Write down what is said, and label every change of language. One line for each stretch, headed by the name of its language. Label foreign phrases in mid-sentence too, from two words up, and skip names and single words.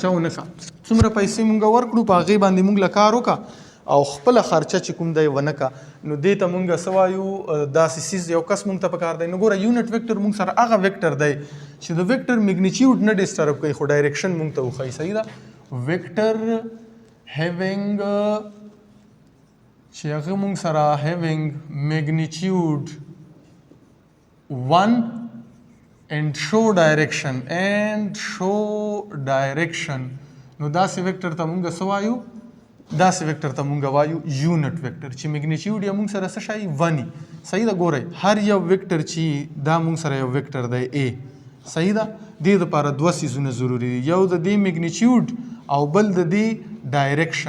Pashto: څومره پیسې مونږ ورکړو په هغې باندې مونږ له کار وکړه او خپل خرچه چې کوم دی ونه کا نو دې ته مونږ څه وایو داسې څیز یو کس مونږ ته پکار دی. نو ګوره
English: unit vector
Pashto: مونږ سره هغه ویکټر دی چې د ویکټر میګنیچیوډ نه ډسټرب کوي خو ډایرکشن مونږ ته وښایي. صحیح ده.
English: vector having
Pashto: چې هغه مونږ سره
English: having magnitude 1 and show direction
Pashto: نو داسې ویکټر ته مونږ څه وایو؟ داسې ویکټر ته مونږ وایو
English: unit vector
Pashto: چې میګنیچیوډ یې مونږ سره څه شی 1 وي. صحیح ده. ګورئ هر یو ویکټر چې دا مونږ سره یو ویکټر دی A. صحیح ده. دې دپاره دوه څیزونه ضروري دي، یو د دې میګنیچیوډ او بل د دې ډایرکشن.